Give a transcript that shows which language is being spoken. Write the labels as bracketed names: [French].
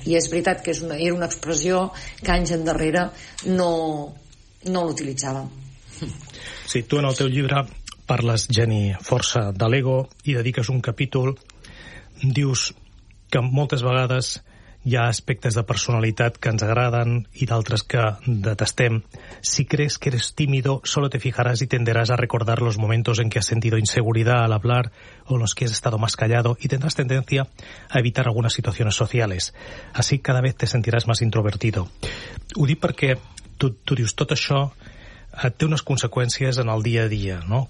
[Catalan] I és veritat que era una expressió que anys endarrere no l'utilitzàvem. Sí, tu en el teu llibre parles, Geni, força de l'ego, i dediques un capítol, dius que moltes vegades hi ha aspectes de personalitat que ens agraden i d'altres que detestem. [Spanish] Si crees que eres tímido, solo te fijarás y tenderás a recordar los momentos en que has sentido inseguridad al hablar o los que has estado más callado y tendrás tendencia a evitar algunas situaciones sociales. Así cada vez te sentirás más introvertido. [Catalan] Ho dic perquè tu dius tot això té unes conseqüències en el dia a dia, no?